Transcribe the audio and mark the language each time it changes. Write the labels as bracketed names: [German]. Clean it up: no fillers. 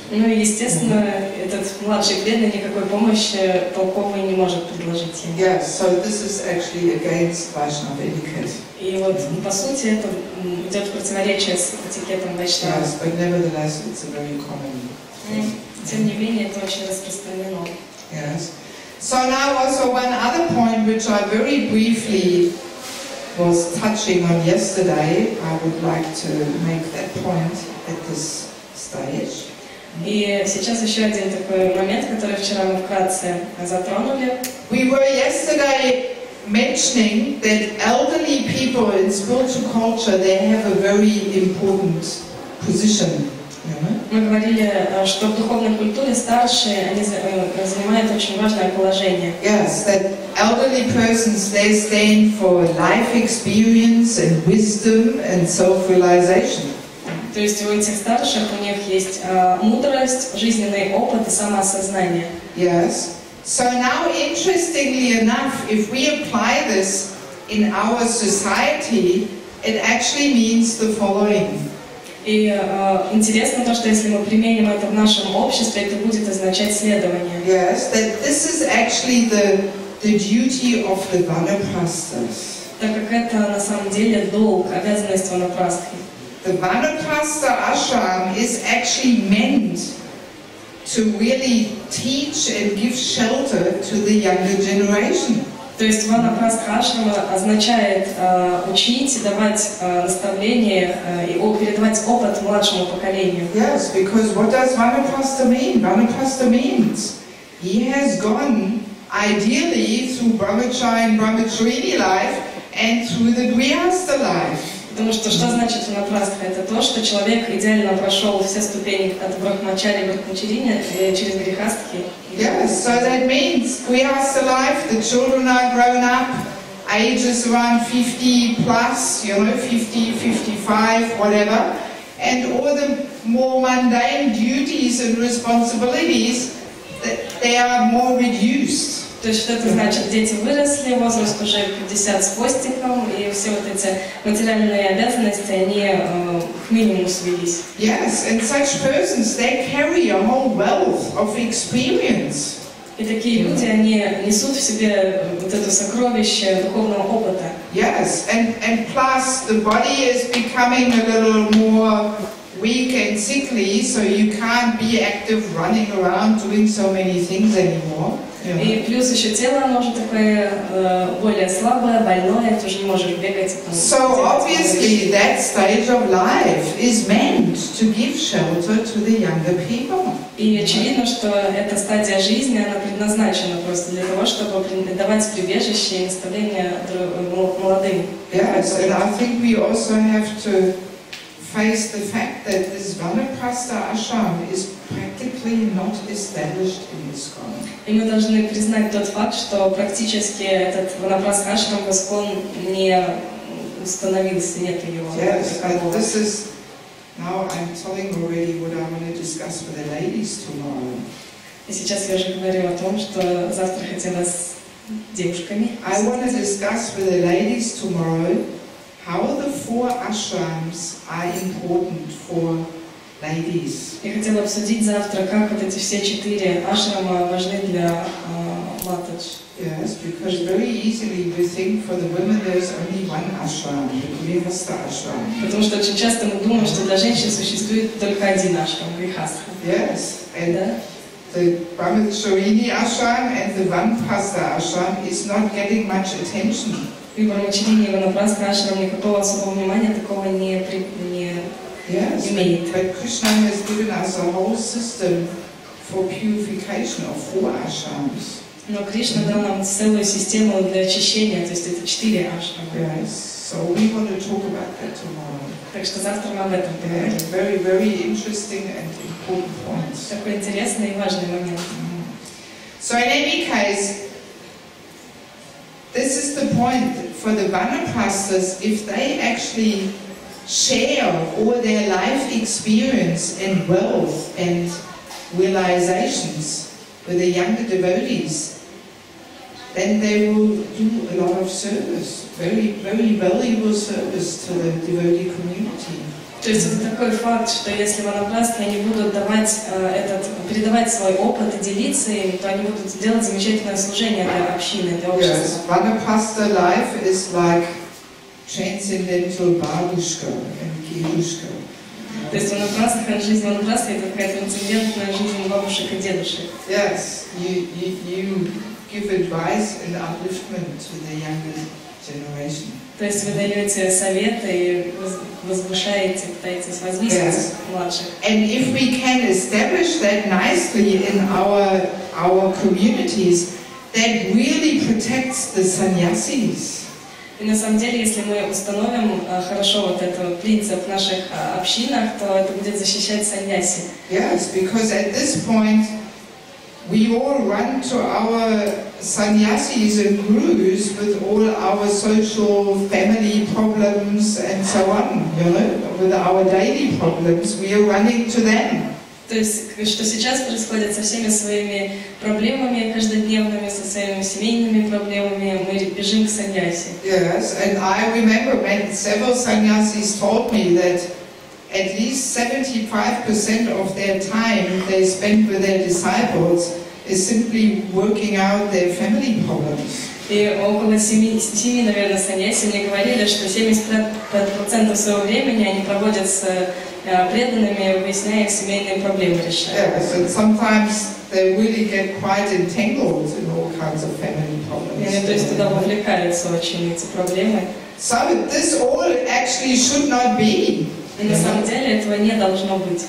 [Russian] Ну и естественно, этот младший преданный никакой помощи толковой не может предложить ему. [English] Yes, so this is actually against Vaishnava etiquette. [Russian] И вот по сути это идет в противоречие с этикетом Вайшнава. [English] Yes, but nevertheless it's a very common thing. [Russian] Тем не менее, это очень распространено. [English] Yes. So now also one other point which I very briefly was touching on yesterday, I would like to make that point at this stage. [Russian] И сейчас еще один такой момент, который вчера мы вкратце затронули. [English] We were yesterday mentioning that elderly people in spiritual culture, they have a very important position. [Russian] Мы говорили, что в духовной культуре старшие, они занимают очень важное положение. [English] Yes, that elderly persons, they stand for life experience and wisdom and self-realization. [Russian] То есть у этих старших у них есть мудрость, жизненный опыт и самоосознание. [English] Yes. So now, interestingly enough, if we apply this in our society, it actually means the following. [Russian] И интересно то, что если мы применим это в нашем обществе, это будет означать следование. [English] Yes, that this is actually the duty of the vanaprasthas. [Russian] Так как это на самом деле долг, обязанность ванапрастхи. [English] The vanaprastha ashram is actually meant to really teach and give shelter to the younger generation. [Russian] То есть ванапрастха ашрама означает учить, давать наставления и передавать опыт младшему поколению. [English] Yes, because what does vanaprastha mean? Vanaprastha means he has gone ideally through brahmacharya and brahmacharini life and through the grihastha life. [Russian] Потому что значит ванапрастха? Это то, что человек идеально прошел все ступени от брахмачари к брахмачарине через грехастхи. [English] Yes, so that means grihastha life, the children are grown up, ages around 50 plus, 50, 55, whatever, and all the more mundane duties and responsibilities, they are more reduced. [Russian] То есть, что это значит? Дети выросли, возраст уже 50 с хвостиком, и все вот эти материальные обязанности, они к минимуму свелись. [English] Yes, and such persons, they carry a whole wealth of experience. [Russian] И такие люди, они несут в себе вот это сокровище духовного опыта. [English] Yes, and plus the body is becoming a little more weak and sickly, so you can't be active running around doing so many things anymore. [Russian] И плюс еще тело, оно уже такое более слабое, больное, ты уже не можешь бегать. [English] So obviously that stage of life is meant to give shelter to the younger people. [Russian] И очевидно, что эта стадия жизни, она предназначена просто для того, чтобы давать прибежище и наставления молодым. [English] Yes, and I think we also have to face the fact that this Vanaprastha ashram is practically not established in ISKCON. [Russian] И мы должны признать тот факт, что практически этот Ванапрастха ашрам в ISKCON не установился, нет его. [English] Yes, and this is, now I'm telling already what I want to discuss with the ladies tomorrow. [Russian] И сейчас я уже говорю о том, что завтра хотела с девушками. [English] I want to discuss with the ladies tomorrow how the 4 ashrams are important for ladies. [Russian] Я хотела обсудить завтра, как вот эти все 4 ашрама важны для матадж. [English] Yes, because very easily we think for the women there's only one ashram, the grihastha ashram. [Russian] Потому что очень часто мы думаем, что для женщин существует только один ашрам, грихастха. [English] Yes, and the brahmacharini ashram and the vanaprastha ashram is not getting much attention. [Russian] И брахмачарине и ванапрастха ашрам никакого особого внимания такого не имеет. [English] But Krishna has given us a whole system for purification of 4 ashrams. [Russian] Но Кришна дал нам целую систему для очищения, то есть это 4 ашрама. [English] Yes, so we want to talk about that tomorrow. [Russian] Так что завтра мы об этом поговорим. [English] Very, very interesting and important points. [Russian] Такой интересный и важный момент. [English] So in any case, this is the point for the vanaprasthas. If they actually share all their life experience and wealth and realizations with the younger devotees, then they will do a lot of service, very, very valuable service to the devotee community. [Russian] То есть это такой факт, что если ванапрастхи они будут передавать свой опыт и делиться им, то они будут делать замечательное служение для общины, для общества. [English] Yes, vanaprastha life is like transcendental babushka and girushka. [Russian] То есть жизнь ванапрастхи это такая трансцендентная жизнь бабушек и дедушек. [English] Yes, you give advice and upliftment to the younger generation. [Russian] То есть вы даете советы и возвышаете, пытаетесь возвысить младших. [English] And if we can establish that nicely in our communities, that really protects the sannyasis. [Russian] И на самом деле, если мы установим хорошо вот этот принцип в наших общинах, то это будет защищать саньяси. [English] Yes, because at this point we all run to our sannyasis and gurus with all our social family problems and so on, with our daily problems, we are running to them. [Russian] То есть, что сейчас происходит со всеми своими проблемами каждодневными, со своими семейными проблемами, мы бежим к саньяси. [English] Yes, and I remember when several sannyasis told me that at least 75% of their time they spend with their disciples is simply working out their family problems. [Russian] И около 7, наверное, саньяси мне говорили, что 75% своего времени они проводят с преданными, выясняя их семейные проблемы, решая. [English] Yes, and sometimes they really get quite entangled in all kinds of family problems. [Russian] То есть туда вовлекаются очень эти проблемы. [English] So this all actually should not be. [Russian] И на самом деле этого не должно быть.